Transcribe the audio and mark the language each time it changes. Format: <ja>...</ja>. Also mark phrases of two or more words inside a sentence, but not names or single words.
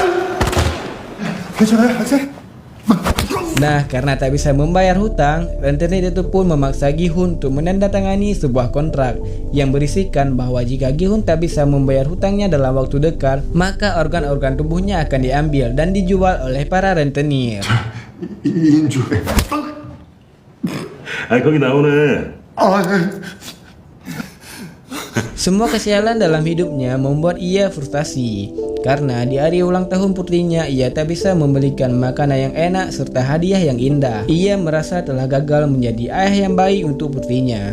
<id>Nah, karena tak bisa membayar hutang, rentenir itu pun memaksa Gi-hun untuk menandatangani sebuah kontrak yang berisikan bahwa jika Gi-hun tak bisa membayar hutangnya dalam waktu dekat, maka organ-organ tubuhnya akan diambil dan dijual oleh para rentenir.</id> <ko>인조해. 거기 나오네.</ko> <id>Semua kesialan dalam hidupnya membuat ia frustasi. Karena di hari ulang tahun putrinya, ia tak bisa membelikan makanan yang enak serta hadiah yang indah. Ia merasa telah gagal menjadi ayah yang baik untuk putrinya.</id>